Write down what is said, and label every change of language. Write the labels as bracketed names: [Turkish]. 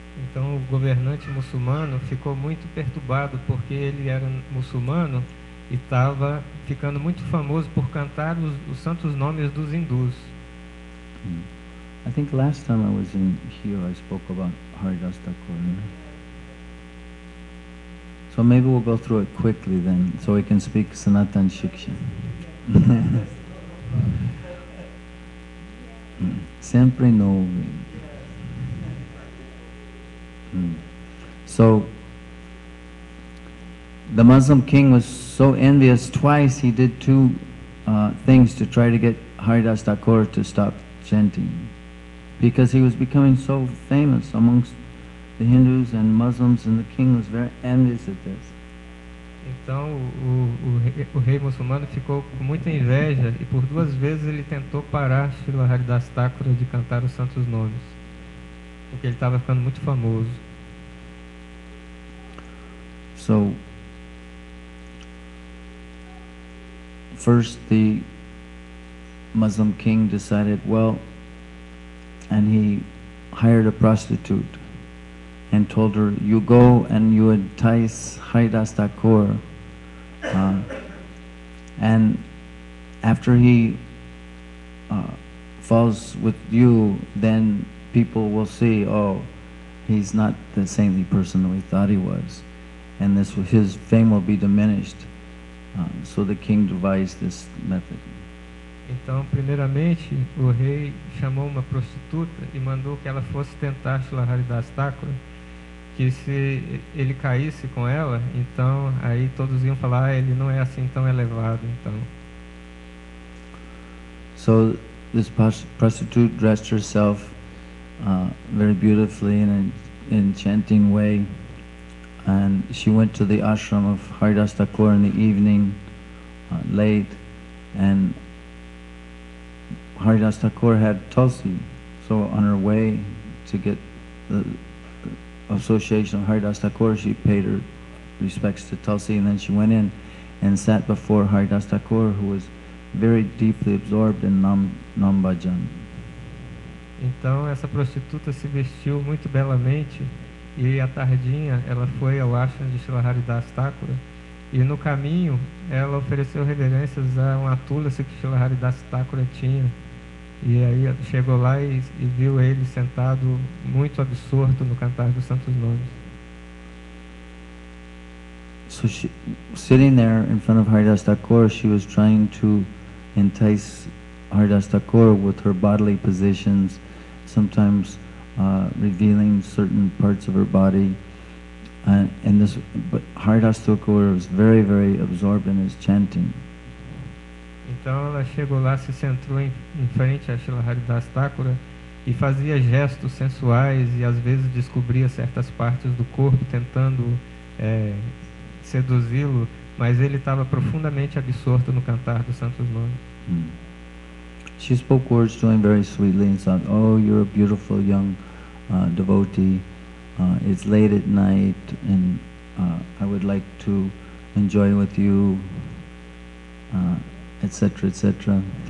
[Portuguese] Então o governante muçulmano ficou muito perturbado porque ele era muçulmano e estava ficando muito famoso por cantar os santos nomes dos hindus. [English] I think last time I was in here I spoke about Haridas Thakur. So maybe we'll go through it quickly then, so we can speak Sanatan Shiksha. [Portuguese] Sempre novo. [English] So, the Muslim king was so envious. Twice he did 2 things to try to get Haridas Thakur to stop chanting, because he was becoming so famous amongst the Hindus and Muslims, and the king was very envious at this. [Portuguese] Então o rei muçulmano ficou com muita inveja e por 2 vezes ele tentou parar Srila Haridas Thakur de cantar os santos nomes, porque ele estava ficando muito famoso. [English] So, first the Muslim king decided, well, and he hired a prostitute and told her, you go and you entice Haridas Thakur, and after he falls with you, then people will see, oh, he's not the saintly person we thought he was, and his fame will be diminished. So the king devised this method. [Portuguese] Então, primeiramente, o rei chamou uma prostituta e mandou que ela fosse tentar Srila Haridas Thakur, que se ele caísse com ela, então aí todos iam falar, ele não é assim tão elevado, então. [English] So this prostitute dressed herself very beautifully in an enchanting way, and she went to the ashram of Haridas Thakur in the evening, late, and Haridas Thakur had Tulsi, so on her way to get the association of Haridas Thakur, she paid her respects to Tulsi, and then she went in and sat before Haridas Thakur, who was very deeply absorbed in Nam Bhajan. [Portuguese] Então essa prostituta se vestiu muito belamente e à tardinha ela foi ao ashram de Srila Haridas Thakur, e no caminho ela ofereceu reverências a uma tulasi que Srila Haridas Thakur tinha. E aí chegou lá e viu ele sentado muito absorto no cantar dos santos nomes. [English] So she, sitting there in front of Haridas Thakur, she was trying to entice Haridas Thakur with her bodily positions, sometimes revealing certain parts of her body. But Haridas Thakur was very, very absorbed in his chanting. [Portuguese] Então ela chegou lá, se sentou em frente a Srila Haridas Thakur e fazia gestos sensuais e às vezes descobria certas partes do corpo tentando seduzi-lo, mas ele estava profundamente absorto no cantar dos santos nomes. [English] She spoke words to him very sweetly and said, oh, you're a beautiful young devotee. It's late at night and I would like to enjoy with you, etc., etc.